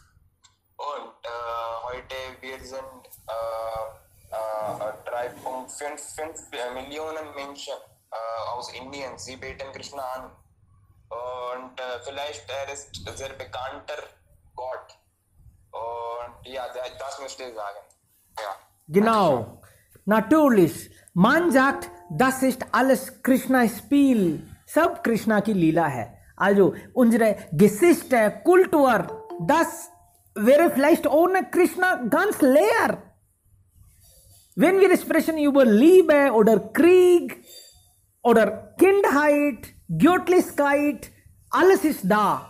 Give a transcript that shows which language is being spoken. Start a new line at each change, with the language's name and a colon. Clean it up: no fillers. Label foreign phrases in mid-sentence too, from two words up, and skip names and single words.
German: Und heute wir sind 3,5 Millionen Menschen aus Indien, sie beten Krishna an. Und vielleicht er ist sehr bekannter Gott. Und ja, das möchte ich sagen. Ja. Genau, natürlich. Man sagt, das ist alles Krishna-Spiel.
Hindi: सब कृष्णा की लीला है.
German: Also unsere Geschichte, Kultur, das wäre vielleicht ohne Krishna ganz leer. Wenn wir sprechen über Liebe oder Krieg oder Kindheit, Göttlichkeit, alles ist da.